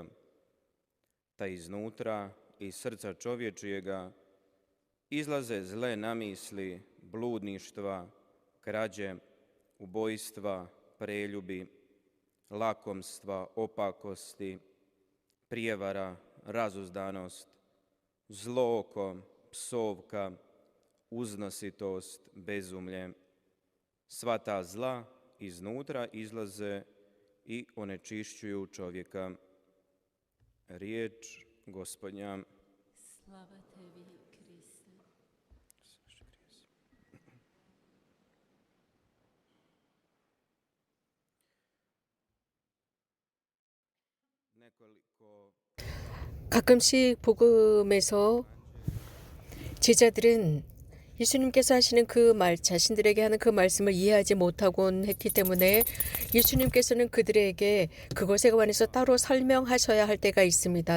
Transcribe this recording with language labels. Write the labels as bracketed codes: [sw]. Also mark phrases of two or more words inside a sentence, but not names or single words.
[hr] Ta iznutra, iz srca čovječijega, izlaze zle namisli, bludništva, krađe, ubojstva, preljubi, lakomstva, opakosti, prijevara, razuzdanost, zlo oko, psovka, uznositost, bezumlje. Sva ta zla iznutra izlaze i onečišćuju čovjeka. Riječ Gospodnja. Slava tebi, Kriste. [ko] 가끔씩 복음에서 제자들은 예수님께서 하시는 그 말, 자신들에게 하는 그 말씀을 이해하지 못하곤 했기 때문에 예수님께서는 그들에게 그것에 관해서 따로 설명하셔야 할 때가 있습니다.